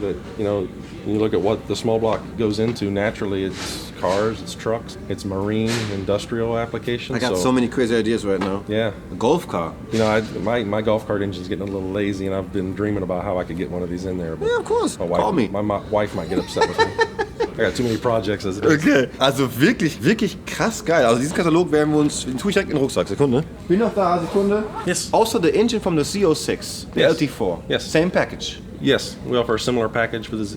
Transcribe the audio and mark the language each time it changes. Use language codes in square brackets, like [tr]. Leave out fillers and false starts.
[en] That when you look at what the small block goes into, naturally it's cars, it's trucks, it's marine, industrial applications. I got so many crazy ideas right now. Yeah. A golf car. My golf cart engine's getting a little lazy, and I've been dreaming about how I could get one of these in there. But Yeah, of course. Call me. My wife might get upset with me. I got too many projects as it is. [de] Okay, also wirklich krass geil. Also diesen Katalog werden wir uns, den tue ich direkt in den Rucksack. Sekunde. Bin noch da, Sekunde. [en] Yes. Also the engine from the CO6, the Yes. LT4. Yes. Same package. Yes, we offer a similar package for the